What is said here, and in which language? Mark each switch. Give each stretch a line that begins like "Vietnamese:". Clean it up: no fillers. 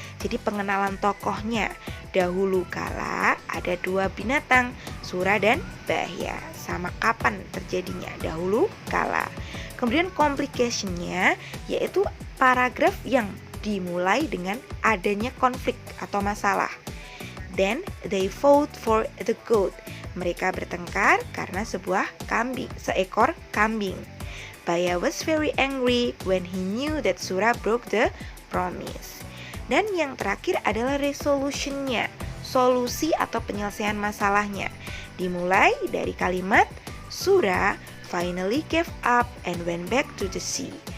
Indonesian: Jadi pengenalan tokohnya. Dahulu kala ada dua binatang, Sura dan Baya. Sama kapan terjadinya? Dahulu kala. Kemudian complication-nya yaitu paragraf yang dimulai dengan adanya konflik atau masalah.
English: Then they fought for the goat.
Indonesian: Mereka bertengkar karena seekor kambing.
English: Baya was very angry when he knew that Sura broke the promise.
Indonesian: Dan yang terakhir adalah resolution-nya, solusi atau penyelesaian masalahnya. Dimulai dari kalimat
English: Sura finally gave up and went back to the sea.